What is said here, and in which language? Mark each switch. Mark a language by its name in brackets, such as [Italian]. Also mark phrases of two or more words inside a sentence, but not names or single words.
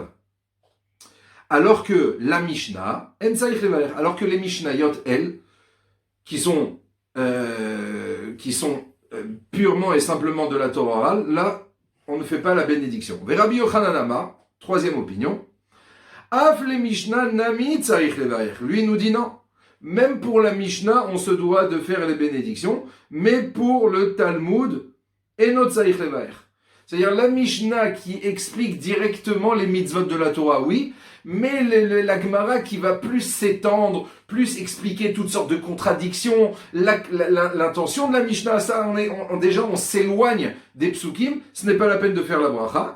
[French] Alors que la Mishnah, alors que les Mishnayot, elles, qui sont purement et simplement de la Torah orale, là, on ne fait pas la bénédiction. [Hebrew] רבי יוחנן אמר, [French] troisième opinion, [Hebrew] אף למשנה נמי צריך לברך. [French] Lui nous dit non. Même pour la Mishnah, on se doit de faire les bénédictions, mais pour le Talmud, [Hebrew] אינו צריך לברך. [French] C'est-à-dire la Mishnah qui explique directement les mitzvot de la Torah, oui, mais la Gemara qui va plus s'étendre, plus expliquer toutes sortes de contradictions, l'intention de la Mishnah, ça, on s'éloigne des psukim, ce n'est pas la peine de faire la bracha.